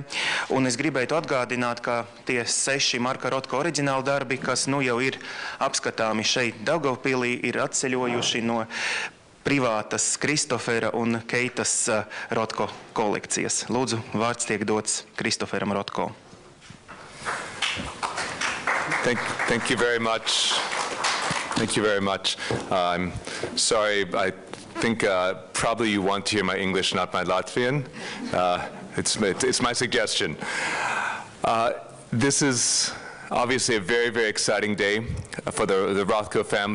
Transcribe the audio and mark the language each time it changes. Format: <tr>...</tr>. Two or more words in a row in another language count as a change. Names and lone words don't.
<lv>Un es gribētu atgādināt, ka tie 6 Marka Rotko oriģināli darbi, kas nu jau ir apskatāmi šeit Daugavpilī, ir atceļojuši no privātas Kristofera un Keitas Rotko kolekcijas. Lūdzu, vārds tiek dots Kristoferam Rotko.</lv> <en>Thank you very much. Thank you very much. I'm sorry, I think probably you want to hear my English, not my Latvian. It's my suggestion. This is obviously a very, very exciting day for the Rothko family.</en>